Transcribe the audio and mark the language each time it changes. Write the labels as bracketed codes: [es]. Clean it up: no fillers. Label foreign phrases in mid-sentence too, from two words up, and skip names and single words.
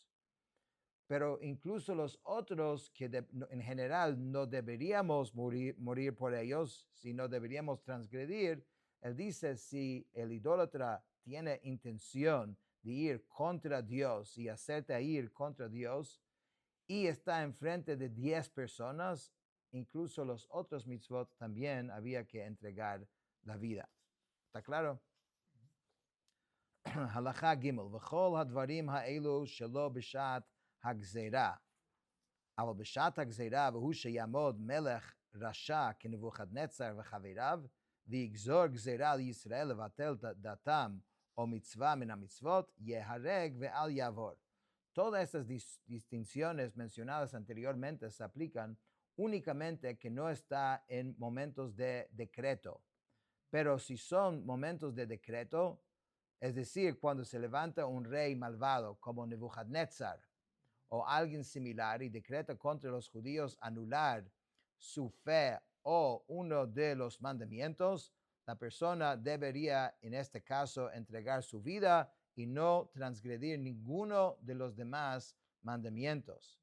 [es] Pero incluso los otros que en general no deberíamos morir por ellos, sino deberíamos transgredir, él dice, si el idólatra tiene intención de ir contra Dios y hacerte ir contra Dios y está enfrente de 10 personas, incluso los otros mitzvot también había que entregar la vida. ¿Está claro? [he] הלכה ג' וכל הדברים האלו שלא בשעת הגזירה, אבל בשעת הגזירה והוא שיעמוד מלך רשע כנבוכדנצר וחבריו, ויגזור גזירה לישראל לבטל דתם או מצוה מן המצוות יהרג ואל יעבור. [es] Todas estas distinciones mencionadas anteriormente se aplican únicamente que no está en momentos de decreto. Pero si son momentos de decreto, es decir, cuando se levanta un rey malvado como Nebuchadnezzar o alguien similar y decreta contra los judíos anular su fe o uno de los mandamientos, la persona debería, en este caso, entregar su vida y no transgredir ninguno de los demás mandamientos.